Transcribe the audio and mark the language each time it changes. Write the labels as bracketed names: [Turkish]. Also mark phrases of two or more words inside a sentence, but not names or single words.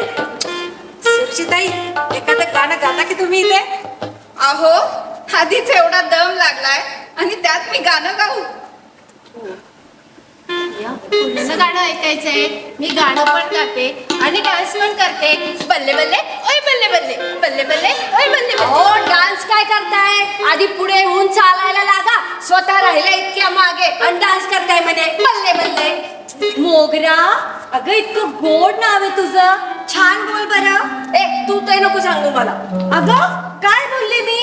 [Marathi] सुरुचिताई, एखादं गाणं गाता की तुम्ही इथे? अहो आधीच एवढा दम लागलाय आणि त्यात मी गाणं गाऊ? पुढचं गाणं ऐकायचंय. मी गाणं पण गाते आणि डान्स पण करते. [Punjabi] ਬੱਲੇ ਬੱਲੇ ਓਏ ਬੱਲੇ ਬੱਲੇ, ਬੱਲੇ ਬੱਲੇ ਓਏ ਬੱਲੇ ਬੱਲੇ. [Marathi] हो डान्स काय करताय? आधी पुढे होऊन चालायला लागा. स्वतः राहिला इतक्या मागे आणि डान्स करताय म्हणे [Punjabi] ਬੱਲੇ ਬੱਲੇ. [Marathi] मोगरा अगं इतकं गोड नाव आहे तुझं, छान बोल बरं. ए तू ते नको सांगू मला. अगं काय बोलले मी?